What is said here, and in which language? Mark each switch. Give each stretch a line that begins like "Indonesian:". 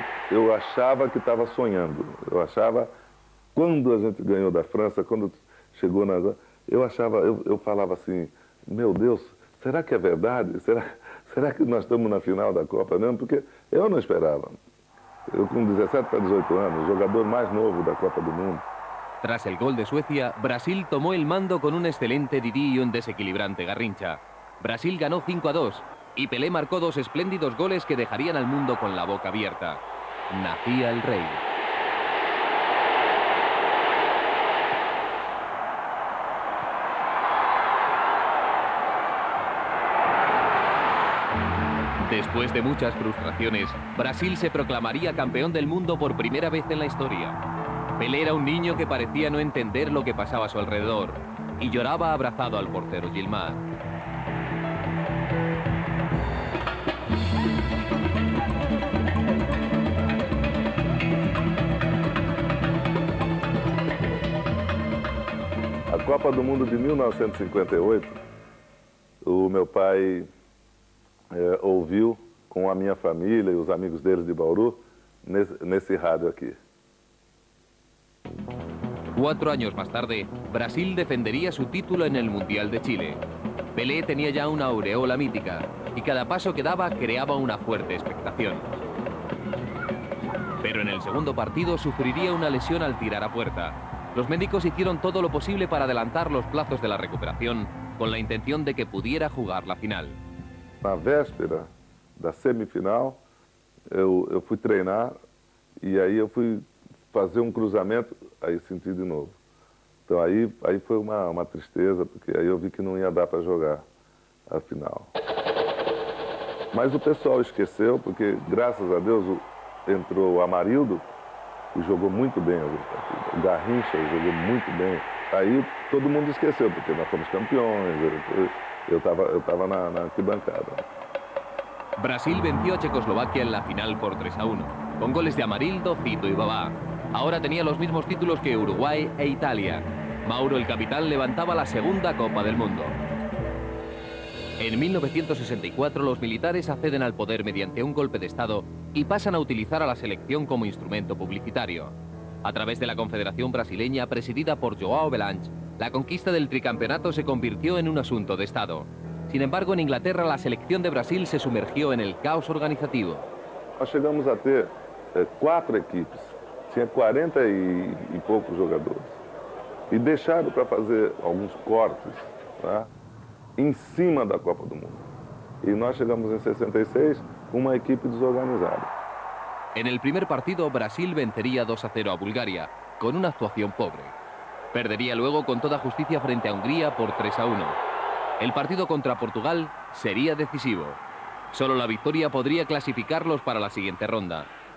Portuguese: Eu achava que estava sonhando. Eu achava, quando a gente ganhou da França, quando chegou eu falava assim, meu Deus, será que é verdade? Será que nós estamos na final da Copa mesmo? Porque eu não esperava. Eu com 17 para 18 anos, jogador más novo da Copa do Mundo.
Spanish: Tras el gol de Suecia, Brasil tomó el mando con un excelente Didi y un desequilibrante Garrincha. Brasil ganó 5-2 y Pelé marcó 2 espléndidos goles que dejarían al mundo con la boca abierta. Nacía el rey. Después de muchas frustraciones, Brasil se proclamaría campeón del mundo por primera vez en la historia. Pelé era un niño que parecía no entender lo que pasaba a su alrededor y lloraba abrazado al portero Gilmar.
Portuguese: A Copa do Mundo de 1958, o meu pai ouviu com a minha família e os amigos deles de Bauru nesse rádio aquí.
Spanish: 4 años más tarde, Brasil defendería su título en el Mundial de Chile. Pelé tenía ya una aureola mítica y cada paso que daba creaba una fuerte expectación. Pero en el segundo partido sufriría una lesión al tirar a puerta. Los médicos hicieron todo lo posible para adelantar los plazos de la recuperación con la intención de que pudiera jugar la final.
Portuguese: Na véspera da semifinal, eu fui treinar e aí eu fui fazer um cruzamento, aí senti de novo. Então aí foi uma tristeza, porque aí eu vi que não ia dar para jogar a final. Mas o pessoal esqueceu, porque graças a Deus entrou o Amarildo, que jogou muito bem alguns partidos. O Garrincha jogou muito bem. Aí todo mundo esqueceu, porque nós fomos campeões, eu estava na arquibancada.
Spanish: Brasil venció a Checoslovaquia en la final por 3-1, con goles de Amarildo, Fito y Babá. Ahora tenía los mismos títulos que Uruguay e Italia. Mauro, el capitán, levantaba la segunda Copa del Mundo. En 1964 los militares acceden al poder mediante un golpe de Estado y pasan a utilizar a la selección como instrumento publicitario. A través de la Confederación Brasileña, presidida por João Belange, la conquista del tricampeonato se convirtió en un asunto de Estado. Sin embargo, en Inglaterra la selección de Brasil se sumergió en el caos organizativo.
Portuguese: Nós chegamos a ter 4 equipes, tinha 40 e poucos jogadores. E deixaram para fazer alguns cortes, tá, em cima da Copa do Mundo. E nós chegamos em 66 com uma equipe desorganizada.
Spanish: En el primer partido, Brasil vencería 2-0 a Bulgaria, con una actuación pobre. Perdería luego con toda justicia frente a Hungría por 3-1. El partido contra Portugal sería decisivo. Solo la victoria podría clasificarlos para la siguiente ronda.